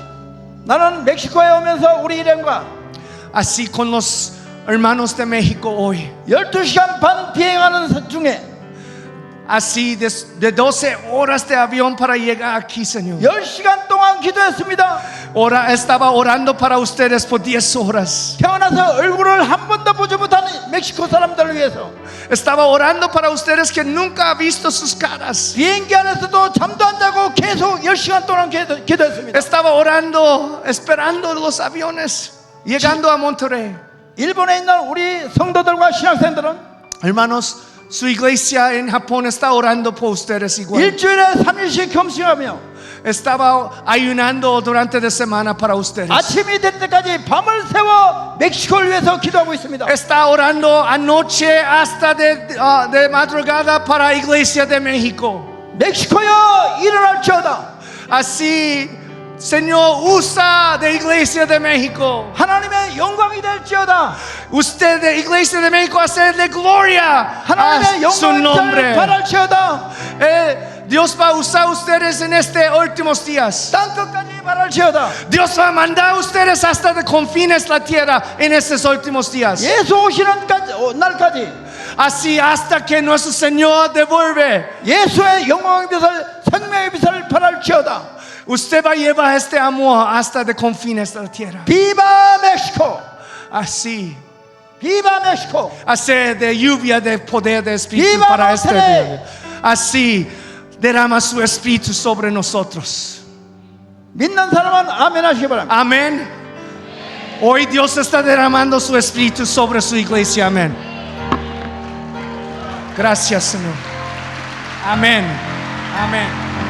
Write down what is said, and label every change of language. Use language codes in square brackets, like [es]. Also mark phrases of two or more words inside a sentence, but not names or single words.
[ko] 나는 멕시코에 오면서 우리 일행과 [es] Así con los hermanos de México hoy. [ko] 12시간 반 비행하는 중에 [es] Así de 12 horas de avión para llegar aquí, Señor. [ko] 10시간 동안 기도했습니다. [es] Estaba orando para ustedes por 10 horas. [ko] 태어나서 얼굴을 한 번도 보지 못한 멕시코 사람들을 위해서 [es] Estaba orando para ustedes que nunca ha visto sus caras. [ko] 비행기 안에서도 잠도 안 자고 계속 10시간 동안 기도했습니다. [es] Estaba orando, esperando los aviones, llegando a Monterrey. [ko] 일본에 있는 우리 성도들과 신학생들은 [es] Hermanos, su iglesia en Japón está orando por ustedes igual. [ko] 일주일에 3일씩 금식하며 [es] Estaba ayunando durante la semana para ustedes. [ko] 아침이 될 때까지 밤을 새워 멕시코를 위해서 기도하고 있습니다. [es] Está orando anoche hasta de madrugada para la iglesia de México. [ko] 멕시코여 일어날지어다. [es] Así, Señor, usa de iglesia de México. [ko] 하나님의 영광이 될지어다. [es] Usted de iglesia de México hacerle gloria [ko] 하나님의 [es] a su [ko] 영광을 [es] nombre. [ko] 바랄지어다. [es] Dios va a usar ustedes en estos últimos días. [ko] 땅 끝까지 바랄지어다. [es] Dios va a mandar a ustedes hasta de confines de la tierra en estos últimos días. [ko] 예수 오시는 날까지 [es] Así hasta que nuestro Señor devuelve. [ko] 예수의 영광의 빛을 생명의 빛을 바랄지어다. [es] Usted va a llevar este amor hasta de confines de la tierra. Viva México. Así. Viva México. Hacer de lluvia de poder de espíritu ¡Viva para este Monterrey! día. Así derrama su espíritu sobre nosotros. [ko] 믿는 사람은 아멘 하시기 바랍니다. [es] Amén. Hoy Dios está derramando su espíritu sobre su iglesia. Amén. Gracias, Señor. Amén. Amén.